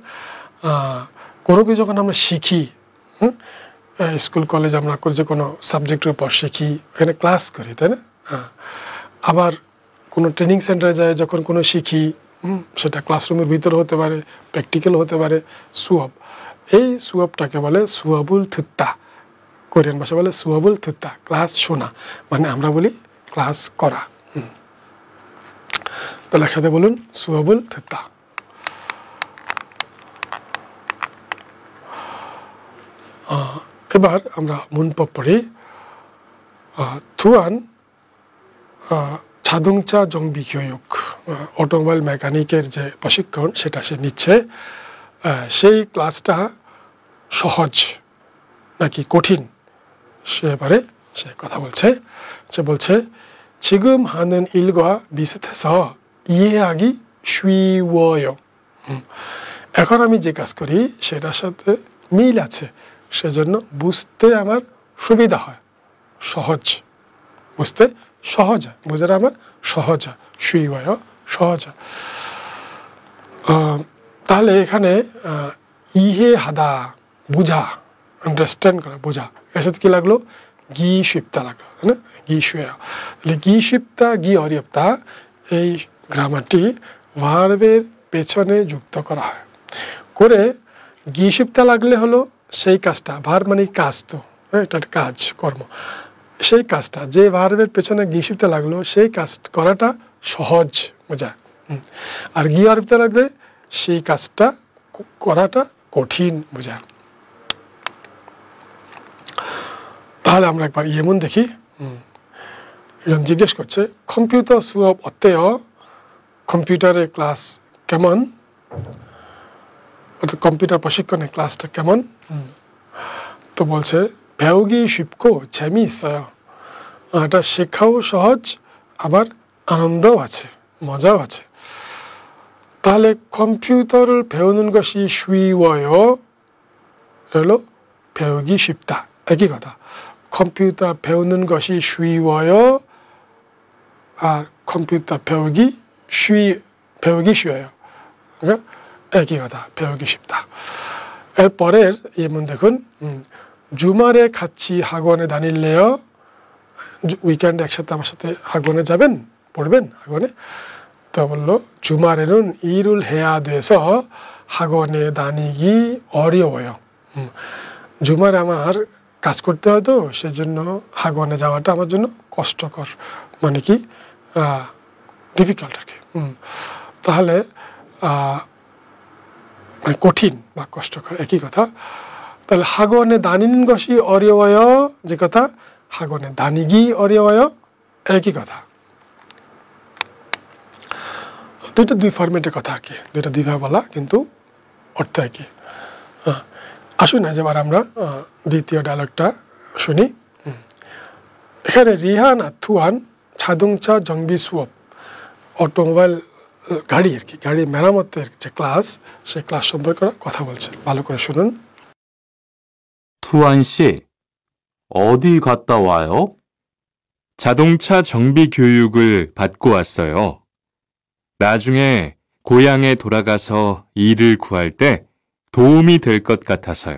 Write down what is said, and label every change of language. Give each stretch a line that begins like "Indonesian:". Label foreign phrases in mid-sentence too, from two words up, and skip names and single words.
Bangla: কোনো কিছু যখন আমরা শিখি, স্কুল কলেজ আমরা যে কোনো সাবজেক্টের উপর শিখি, এখানে ক্লাস করি, তাই না? আবার কোনো ট্রেনিং সেন্টারে যায় যখন কোনো শিখি, সেটা ক্লাসরুমের ভিতরে হতে পারে, প্র্যাকটিক্যাল হতে পারে,
Korean: 수업।
Bangla: এই 수업টাকে বলে
Korean: 수업을 듣다,
Bangla: কোরিয়ান ভাষা বলে
Korean: 수업을 듣다,
Bangla: ক্লাস শোনা, মানে আমরা বলি ক্লাস করা। তাহলে একসাথে বলুন,
Korean: 수업을 듣다।
Bangla: এবার আমরা 문법 পড়ি।
Korean: 투안 자동차 정비 교육,
Bangla: অটোমোবাইল মেকানিকের যে প্রশিক্ষণ সেটা সে নিচ্ছে। সেই ক্লাসটা সহজ নাকি কঠিন, সেবারে সে কথা বলছে। সে বলছে
Korean: 지금 하는 일과 비슷해서 이해하기 쉬워요।
Bangla: এখন আমি যে কাজ করি সেটার সাথে মিল আছে, সেজন্য বুঝতে আমার সুবিধা হয়, সহজ, বুঝতে সহজ হয়, বুঝার আমার সহজ হয়, 쉬워요, সহজ হয়। তাহলে এখানে 이해하다, বোঝা, আন্ডারস্ট্যান্ড করা, বোঝা, এর সাথে কি লাগলো?
Korean: 기 쉽다
Bangla: লাগলো, না?
Korean: 기 쉬워요। তাহলে 기 쉽다, 기 어렵다,
Bangla: এই গ্রামারটি ভার্বের পেছনে যুক্ত করা হয় করে।
Korean: 기 쉽다
Bangla: লাগলে হলো সেই কাজটা, ভার্ব মানে কাজ, তো এটা কাজ, কর্ম, সেই কাজটা যে ভার্বের পেছনে
Korean: 기 쉽다
Bangla: লাগলো সেই কাজ করাটা সহজ বোঝায়। আর
Korean: 기 어렵다
Bangla: লাগলে সেই কাজটা করাটা কঠিন বোঝায়। তাহলে আমরা একবার 예문 দেখি। একজন জিজ্ঞেস করছে কম্পিউটার
Korean: 수업 어때요?
Bangla: কম্পিউটারের ক্লাস কেমন, অর্থাৎ কম্পিউটার প্রশিক্ষণের ক্লাসটা কেমন? তো বলছে
Korean: 배우기 쉽고 재미있어요।
Bangla: এটা শেখাও সহজ, আবার আনন্দও আছে, মজাও আছে।
Korean: তাহলে 컴퓨터를 배우는 것이 쉬워요, হলো 배우기 쉽다,
Bangla: একই কথা।
Korean: 컴퓨터 배우는 것이 쉬워요 আর 컴퓨터 배우기 쉬워요, 그러니까
Bangla: একই কথা,
Korean: 배우기 쉽다।
Bangla: এর পরের 예문 দেখুন।
Korean: 주말에 같이 학원에 다닐래요?
Bangla: উইকেন্ডে একসাথে আমার সাথে 학원에 যাবেন, পড়বেন 학원에?
Korean: 또 বললো 주말에는 일을 해야 돼서 학원에 다니기 어려워요।
Bangla: 주말에 আমার কাজ করতে হয়, তো সেজন্য 학원에 যাওয়াটা আমার জন্য কষ্টকর, মানে কি ডিফিকাল্ট আর কি। তাহলে মানে কঠিন বা কষ্টকর, একই কথা।
Korean: তাহলে 학원에 다니는 것이 어려워요,
Bangla: যে কথা,
Korean: 학원에 다니기 어려워요,
Bangla: একই কথা। দুইটা দুই ফরম্যাটের কথা আর কি, দুইটা দুইভাবে বলা, কিন্তু অর্থ একই। আসুন আজ এবার আমরা দ্বিতীয় ডায়লগটা শুনি। এখানে রিহান আর 투안
Korean: 자동차 정비 수업,
Bangla: অটোমোবাইল গাড়ি আর কি, গাড়ি মেরামতের যে ক্লাস, সেই ক্লাস সম্পর্কে কথা বলছে। ভালো করে শুনুন।
Korean: 투안 씨, 어디 갔다 와요? 자동차 정비 교육을 받고 왔어요. 나중에 고향에 돌아가서 일을 구할 때 도움이 될 것 같아서요.